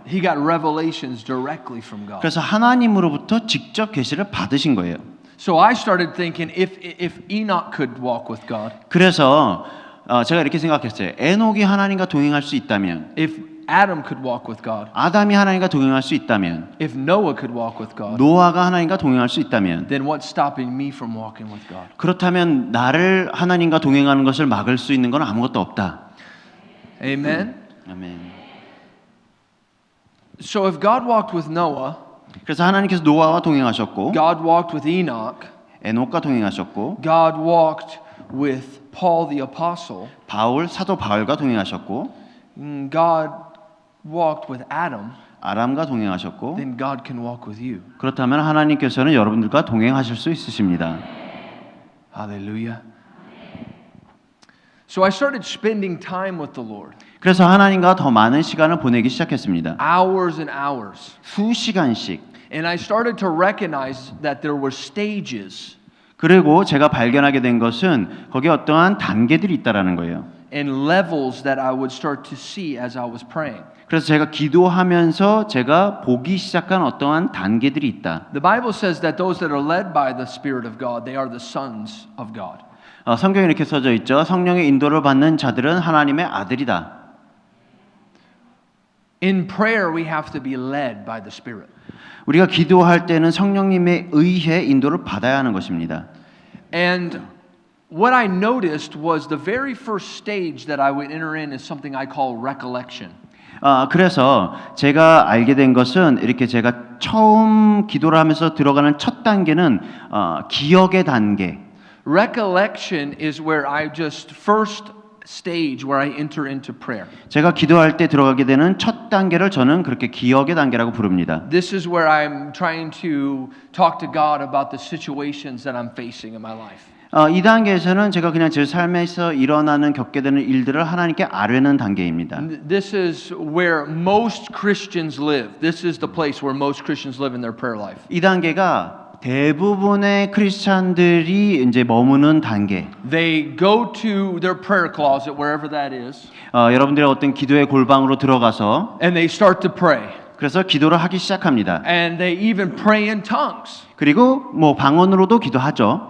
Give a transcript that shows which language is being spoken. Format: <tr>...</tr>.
<en>He got revelations directly from God.</en> <ko>그래서 하나님으로부터 직접 계시를 받으신 거예요.</ko> <en>So I started thinking if Enoch could walk with God,</en> <ko>그래서 제가 이렇게 생각했어요. 에녹이 하나님과 동행할 수 있다면,</ko> <en>if Adam could walk with God,</en> <ko>아담이 하나님과 동행할 수 있다면,</ko> <en>if Noah could walk with God,</en> <ko>노아가 하나님과 동행할 수 있다면,</ko> <en>then what's stopping me from walking with God?</en> <ko>그렇다면 나를 하나님과 동행하는 것을 막을 수 있는 건 아무것도 없다.</ko> <en>Amen.</en> <ko>아멘.</ko> <en>So if God walked with Noah,</en> <ko>그래서 하나님께서 노아와 동행하셨고,</ko> <en>God walked with Enoch,</en> <ko>에녹과 동행하셨고,</ko> <en>God walked with Paul the apostle,</en> <ko>사도 바울과 동행하셨고,</ko> <en>God walked with Adam,</en> <ko>아람과 동행하셨고,</ko> <en>then God can walk with you.</en> <ko>그렇다면 하나님께서는 여러분들과 동행하실 수 있으십니다.</ko> <en>Hallelujah. So I started spending time with the Lord.</en> <ko>그래서 하나님과 더 많은 시간을 보내기 시작했습니다.</ko> <en>Hours and hours.</en> <ko>수시간씩.</ko> <en>And I started to recognize that there were stages</en> <ko>그리고 제가 발견하게 된 것은 거기에 어떠한 단계들이 있다라는 거예요.</ko> <en>and levels that I would start to see as I was praying.</en> <ko>그래서 제가 기도하면서 제가 보기 시작한 어떠한 단계들이 있다.</ko> <en>The Bible says that those that are led by the Spirit of God, they are the sons of God.</en> <ko>성경에 이렇게 써져 있죠. 성령의 인도를 받는 자들은 하나님의 아들이다.</ko> <en>In prayer, we have to be led by the Spirit.</en> <ko>우리가 기도할 때는 성령님의 의해 인도를 받아야 하는 것입니다.</ko> <en>And what I noticed was the very first stage that I would enter in is something I call recollection.</en> <ko>그래서 제가 알게 된 것은 이렇게 제가 처음 기도를 하면서 들어가는 첫 단계는 기억의 단계.</ko> <en>Recollection is where I just first stage where I enter into prayer.</en> <ko>제가 기도할 때 들어가게 되는 첫 단계를 저는 그렇게 기억의 단계라고 부릅니다.</ko> <en>This is where I'm trying to talk to God about the situations that I'm facing in my life.</en> <ko>이 단계에서는 제가 그냥 제 삶에서 일어나는 겪게 되는 일들을 하나님께 아뢰는 단계입니다.</ko> <en>This is where most Christians live. This is the place where most Christians live in their prayer life.</en> <ko>이 단계가 대부분의 크리스찬들이 이제 머무는 단계.</ko> <en>They go to their prayer closet, wherever that is,</en> <ko>여러분들의 어떤 기도의 골방으로 들어가서</ko> <en>and they start to pray.</en> <ko>그래서 기도를 하기 시작합니다.</ko> <en>And they even pray in tongues.</en> <ko>그리고 뭐 방언으로도 기도하죠.</ko>